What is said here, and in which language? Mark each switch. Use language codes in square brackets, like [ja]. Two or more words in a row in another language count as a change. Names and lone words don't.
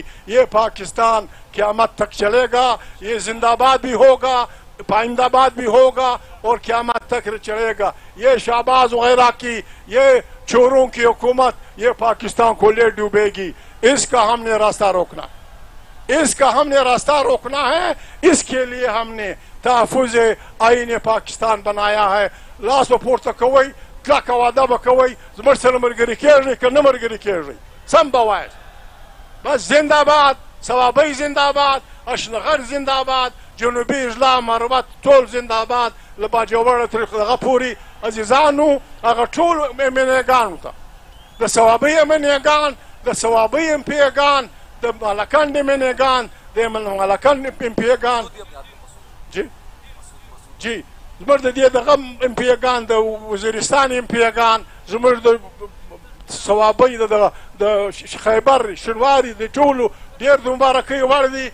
[ur] یہ پاکستان قیامت تک چلے گا. یہ زندہ باد بھی ہوگا, پائندہ باد بھی ہوگا اور قیامت تک چلے گا. یہ شہباز وغیرہ کی یہ چوروں کی حکومت یہ پاکستان کو لے ڈوبے گی. اس کا ہم نے راستہ روکنا, اس کا ہم نے راستہ روکنا ہے. اس کے لیے ہم نے تحفظ آئین پاکستان بنایا ہے. [ps] لاس پورته کوئ, کلکه وعده به کوئ, زموږ سره ملګري کېږئ که نه ملګري کېږئ, سم به وایاست. بس [ur] زنده باد, [ps] صوابۍ [ur] زنده باد, [ps] اشنغر [ur] زنده باد, [ps] جنوبي اجلا مروت ټول [ur] زنده باد. [ps] له باجوړه تر دغه پورې عزیزانو هغه ټول امنیګانو ته د صوابۍ امنیګان, د صوابۍ امپیګان, د ملکنډ امنیګان, د ملکنډ امپیګان جی زموږ د دې دغه امپیګان, د وزیرستان امپیګان, زموږ د صوابۍ د خیبر شنواري د ټولو ډېر د مبارکۍ وړ دي.